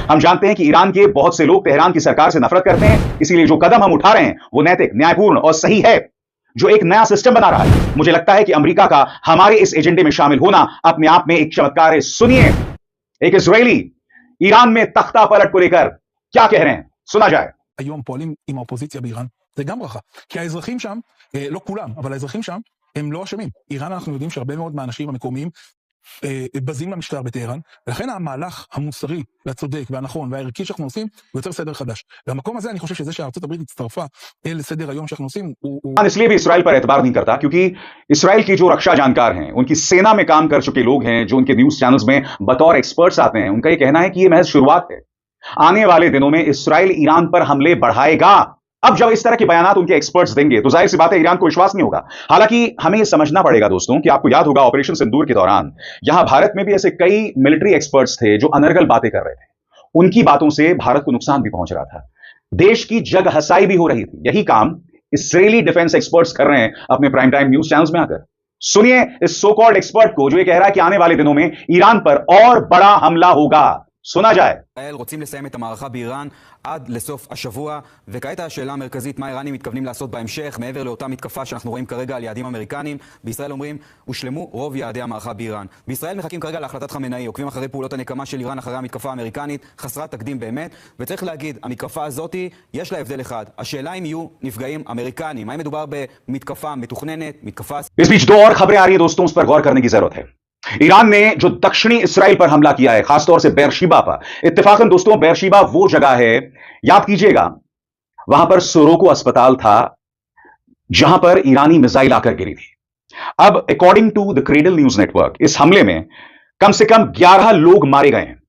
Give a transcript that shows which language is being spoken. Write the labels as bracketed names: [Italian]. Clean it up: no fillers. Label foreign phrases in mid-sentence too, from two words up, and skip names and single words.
[Hindi] हम जानते हैं कि ईरान के बहुत से लोग तेहरान की सरकार से नफरत करते हैं, इसीलिए जो कदम हम उठा रहे हैं वो नैतिक, न्यायपूर्ण और सही है, जो एक नया सिस्टम बना रहा है। मुझे लगता है कि अमेरिका का हमारे इस एजेंडे में शामिल होना अपने आप में एक चमत्कार है। सुनिए एक इजरायली ईरान में तख्ता पलट को लेकर क्या कह रहे हैं, सुना जाए। [Hebrew] היום פועלים עם האופוזיציה באיראן, זה גם ברכה. כי האזרחים שם, לא כולם, אבל האזרחים שם, הם לא אשמים. איראן, אנחנו יודעים שהרבה מאוד מהאנשים המקומיים בזים למשטר בטהרן, ולכן המהלך המוסרי והצודק והנכון והערכי שאנחנו עושים, הוא יוצר סדר חדש. והמקום הזה אני חושב שזה שארצות הברית הצטרפה לסדר היום שאנחנו עושים, הוא... [Hindi] इसलिए भी इसराइल पर एतबार नहीं करता, क्योंकि इसराइल की जो रक्षा जानकार हैं, उनकी सेना में काम कर चुके लोग हैं, जो उनके [English] news channels [Hindi] में बतौर एक्सपर्ट्स आते हैं, उनका ये कहना है कि ये महज शुरुआत है। आने वाले दिनों में इसराइल ईरान पर हमले बढ़ाएगा। अब जब इस तरह के बयानात उनके एक्सपर्ट्स देंगे तो जाहिर सी बात है ईरान को विश्वास नहीं होगा। हालांकि हमें यह समझना पड़ेगा दोस्तों कि आपको याद होगा ऑपरेशन सिंदूर के दौरान यहां भारत में भी ऐसे कई [English] military experts [Hindi] थे जो अनर्गल बातें कर रहे थे। उनकी बातों से भारत को नुकसान भी पहुंच रहा था, देश की जग हसाई भी हो रही थी। यही काम इस्राएली [English] defense experts [Hindi] कर रहे हैं अपने [English] prime time news channels [Hindi] में आकर। सुनिए इस [English] so called expert [Hindi] को जो ये कह रहा है कि आने वाले दिनों में ईरान पर और बड़ा हमला होगा। सुना जाए। [Hebrew] ישראל רוצים לסיים את המערכה באיראן עד לסוף השבוע, וכעת השאלה המרכזית, מה האיראנים מתכוונים לעשות בהמשך, מעבר לאותה מתקפה שאנחנו רואים כרגע על יעדים אמריקניים. בישראל אומרים, הושלמו רוב יעדי המערכה באיראן. בישראל מחכים כרגע להחלטת חמינאי, עוקבים אחרי פעולות הנקמה של איראן אחרי המתקפה האמריקנית, חסרת תקדים באמת, וצריך להגיד, המתקפה הזאת יש לה הבדל אחד. השאלה אם יהיו נפגעים אמריקנים, האם מדובר במתקפה מתוכננת, מתקפה... [Hindi] इस बीच दो और खबरें आ रही है दोस्तों, उस पर गौर करने की जरूरत है। ईरान ने जो दक्षिणी इसराइल पर हमला किया है, खासतौर से बेरशीबा पर। इत्तेफाकन दोस्तों, बेरशीबा वो जगह है, याद कीजिएगा, वहां पर सोरोको अस्पताल था जहां पर ईरानी मिसाइल आकर गिरी थी। अब [English] according to The Cradle News Network, [Hindi] इस हमले में कम से कम 11 लोग मारे गए हैं।